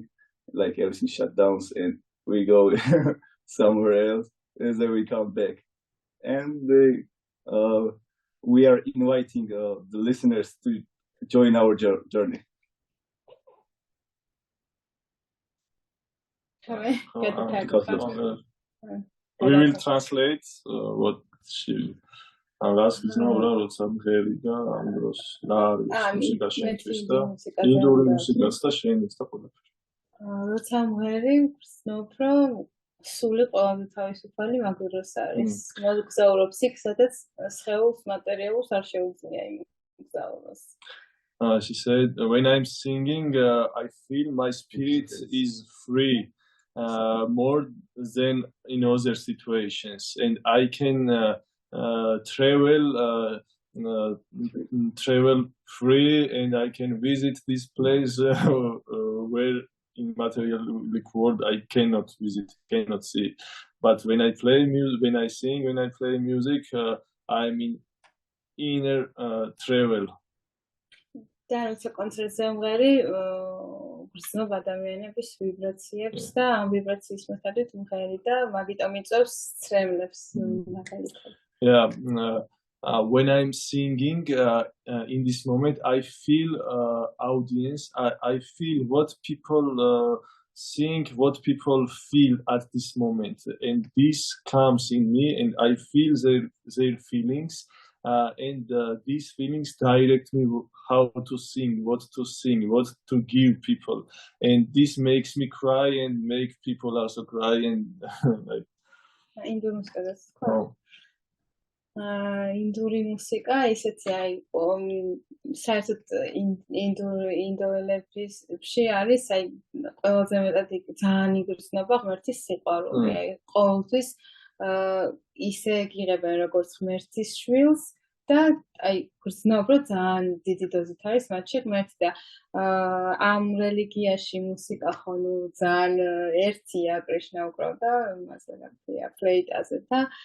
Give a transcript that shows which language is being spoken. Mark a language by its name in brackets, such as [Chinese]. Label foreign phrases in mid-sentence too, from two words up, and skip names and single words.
[English] Like everything shut down and we go somewhere else, and then we come back, and we are inviting the listeners to join our journey. We will translate what she [Georgian] გასკიზნაურა როცა მღერი და ამ დროს რა არის მუსიკა შენთვის და ინდური მუსიკაც და შენის და ყველაფერი. როცა მღერი ვგრძნობ, რომ სული ყველაზე თავისუფალი მაგ დროს არის. მოგზაურობს იქ, სადაც სხეულს მატერიალურს არ შეუძლია იმგზავროს. [English] She said, when I'm singing, I feel my spirit is free more than in other situations, and I can travel free, and I can visit this place where in materialistic world I cannot visit, cannot see. But when I play music, when I sing, when I play music, I'm in inner travel. [Georgian] და როცა კონცერტზე მღერი გრძნობ ადამიანების ვიბრაციებს და ამ ვიბრაციის მიხედვით მღერი და მაგიტომ იწვევს ცრემლებს მაგალითად. [English] Yeah, when I'm singing in this moment, I feel audience. I feel what people think, what people feel at this moment, and this comes in me, and I feel their feelings. And these feelings direct me how to sing, what to give people, and this makes me cry and make people also cry and like. [Georgian] ინდური მუსიკა ისეთი აიყო, საერთოდ ინდოელებში არის, აი ყველაზე მეტად ძალიან იგრძნობა ღმერთის სიყვარული, აი ყოველთვის ისე გიღებენ როგორც ღმერთის შვილს და აი გრძნობ, რომ ძალიან დიდი დოზით არის მათში ღმერთი და ამ რელიგიაში მუსიკა ხოლმე ძალიან ერთია, კრიშნა უკრავდა იმაზე რა ფლეიტაზე და